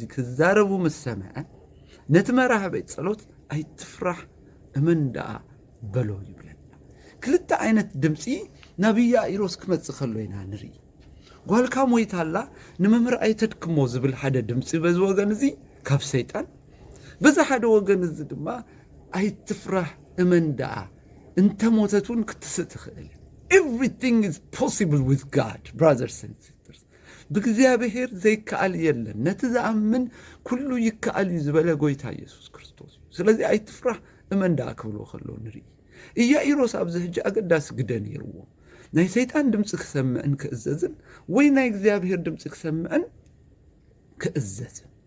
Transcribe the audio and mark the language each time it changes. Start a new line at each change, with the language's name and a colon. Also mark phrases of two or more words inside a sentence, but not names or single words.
Tigrinya: ክዛረቡ ምስ ሰምዐ ነቲ መራሒ ቤት ጸሎት ኣይትፍራሕ እመን ደኣ በሎ ይብለና ክልተ ዓይነት ድምፂ ናብ ኢያኢሮስ ክመጽእ ከሎ ኢና ንርኢ ጓልካ ሞይታላ ንመምህር ኣይተድክሞ ዝብል ሓደ ድምፂ በዚ ወገን እዚ ካብ ሰይጣን በዛ ሓደ ወገን እዚ ድማ ኣይትፍራሕ እመን ደኣ እንተ ሞተቱን ክትስእ ትኽእል
English: everything is possible with God brothers and sisters
Tigrinya: بእግዚአብሔር ዘይከኣል የለን ነቲ ዝኣምን ኩሉ ይከኣል እዩ ዝበለ ጎይታ ኢየሱስ ክርስቶስ እዩ ስለዚ ኣይትፍራሕ እመን ዳኣ ክብሎ ከሎ ንርኢ ኢያኢሮስ ኣብዚ ሕጂ ኣገዳሲ ግደ ነይርዎ ናይ ሰይጣን ድምፂ ክሰምዕን ክእዘዝን ወይ ናይ እግዚኣብሔር ድምፂ ክሰምዕን ክእዘዝን